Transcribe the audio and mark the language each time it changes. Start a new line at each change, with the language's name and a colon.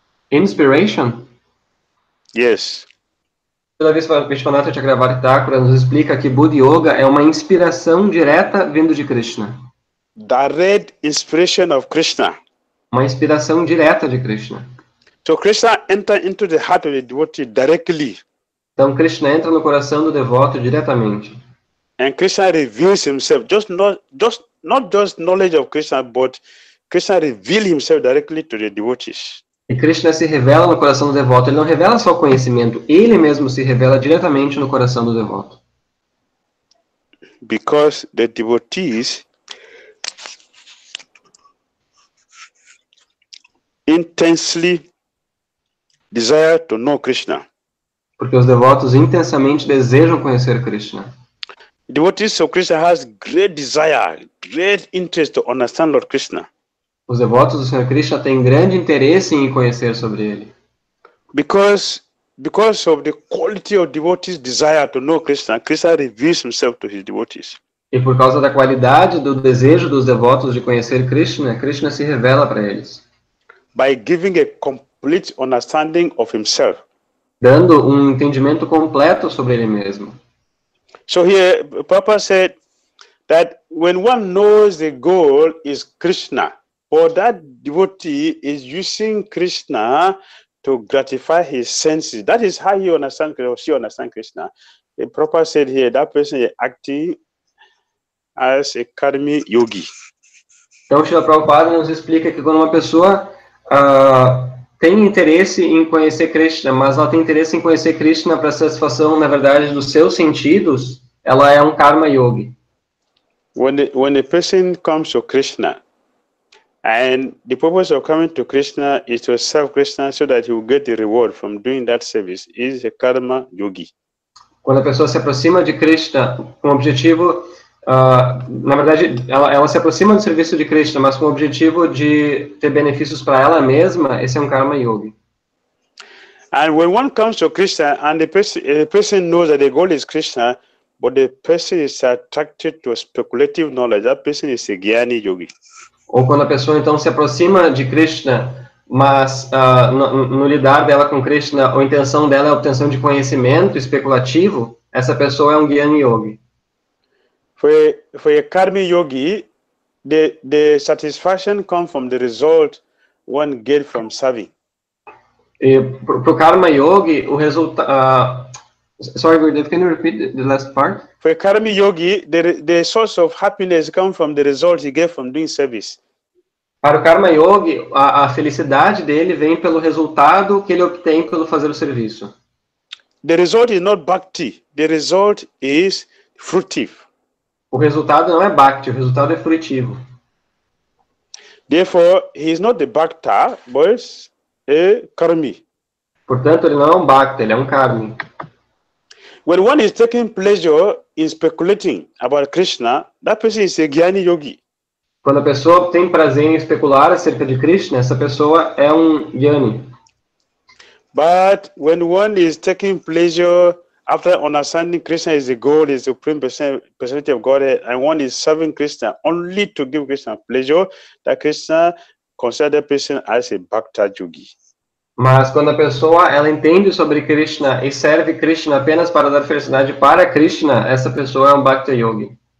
English: Inspiration? Yes.
Portuguese: Srila Vishwanath Chakrabarti Thakura nos explica que Buddha Yoga é uma inspiração direta vindo de Krishna.
English: Direct inspiration of Krishna.
Portuguese: Uma inspiração direta de Krishna.
English: So Krishna entered into the heart of the devotee directly.
Portuguese: Então Krishna entra no coração do devoto diretamente.
English: And Krishna reveals himself, not just knowledge of Krishna, but Krishna reveals himself directly to the devotees.
Portuguese: E Krishna se revela no coração do devoto. Ele não revela só o conhecimento, ele mesmo se revela diretamente no coração do devoto.
English: Because the devotees intensely desire to know Krishna.
Portuguese: Porque os devotos intensamente desejam conhecer Krishna.
English: Devotees of Krishna has great desire, great interest to understand Lord Krishna.
Portuguese: Os devotos do Senhor Krishna têm grande interesse em conhecer sobre ele.
English: Because of the quality of devotees' desire to know Krishna, Krishna reveals himself to his devotees.
Portuguese: E por causa da qualidade do desejo dos devotos de conhecer Krishna, Krishna se revela para eles.
English: By giving a complete understanding of himself.
Portuguese: Dando um entendimento completo sobre ele mesmo.
English: So here, Prabhupada said that when one knows the goal is Krishna, or that devotee is using Krishna to gratify his senses, that is how he understands or she understands Krishna. The Prabhupada said here, that person is acting as a karmi yogi.
Portuguese: Então, Srila Prabhupada nos explica que quando uma pessoa tem interesse em conhecer Krishna, mas ela tem interesse em conhecer Krishna para satisfação, na verdade, dos seus sentidos, ela é um karma yogi.
English: When a person comes to Krishna, and the purpose of coming to Krishna is to serve Krishna so that he will get the reward from doing that service, is a karma yogi.
Portuguese: Quando a pessoa se aproxima de Krishna com o objetivo, na verdade, ela se aproxima do serviço de Krishna, mas com o objetivo de ter benefícios para ela mesma, esse é um karma yogi.
English: And when one comes to Krishna and the person knows that the goal is Krishna, but the person is attracted to a speculative knowledge, that person is a Jnani yogi.
Portuguese: Ou quando a pessoa então se aproxima de Krishna, mas no lidar dela com Krishna, a intenção dela é a obtenção de conhecimento especulativo, essa pessoa é um Jnani yogi.
English: For a karmi yogi, the satisfaction comes from the result one gets from serving.
Portuguese: Para o karma yogi, o resultado...
English: sorry, Gurudev, can you repeat the last part? For a karmi yogi, the source of happiness comes from the result he gets from doing service.
Portuguese: Para o karma yogi, a felicidade dele vem pelo resultado que ele obtém pelo fazer o serviço.
English: The result is not bhakti. The result is fruitive.
Portuguese: O resultado não é bhakti, o resultado é frutivo.
English: Therefore, he is not the bhakta, but a karmi.
Portuguese: Portanto, ele não é um bhakta, ele é um karmi.
English: When one is taking pleasure in speculating about Krishna, that person is a Jnani yogi.
Portuguese: Quando a pessoa tem prazer em especular acerca de Krishna, essa pessoa é um Jnani.
English: But when one is taking pleasure after understanding Krishna is the goal, is the supreme personality of Godhead, and one is serving Krishna only to give Krishna pleasure, that Krishna considers that person as a bhakta yogi.
Portuguese: Mas quando a pessoa ela entende sobre Krishna e serve Krishna apenas para dar felicidade para Krishna, essa pessoa é um bhakta yogi.